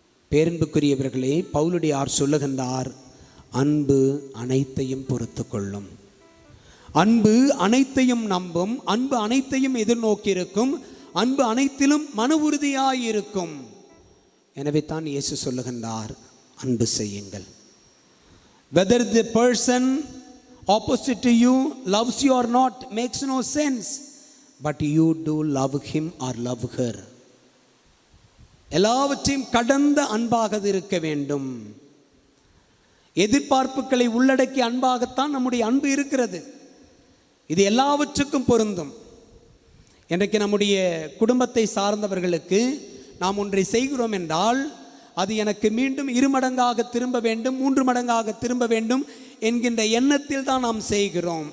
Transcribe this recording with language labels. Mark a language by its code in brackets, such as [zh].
[ta] பேரன்புக்குரியவர்களே, பவுலடியார் சொல்லுகின்றார், அன்பு அனைத்தையும் பொறுத்து கொள்ளும், அன்பு அனைத்தையும் நம்பும், அன்பு அனைத்தையும் எதிர்நோக்கி இருக்கும், அன்பு அனைத்திலும் மன உறுதியாயிருக்கும். எனவே தான் இயேசு சொல்லுகின்றார், அன்பு செய்யுங்கள். [en] whether the person opposite to you loves you or not makes no sense, but you do love him or love her. [ta] எல்லாவற்றையும் கடந்த அன்பாக இருக்க வேண்டும். எதிர்பார்ப்புகளை உள்ளடக்கிய அன்பாகத்தான் நம்முடைய அன்பு இருக்கிறது. இது எல்லாவற்றுக்கும் பொருந்தும். இன்றைக்கு நம்முடைய குடும்பத்தை சார்ந்தவர்களுக்கு நாம் ஒன்றை செய்கிறோம் என்றால் அது எனக்கு மீண்டும் 2 மடங்காக திரும்ப வேண்டும், 3 மடங்காக திரும்ப வேண்டும் என்கின்ற எண்ணத்தில் தான் நாம் செய்கிறோம்.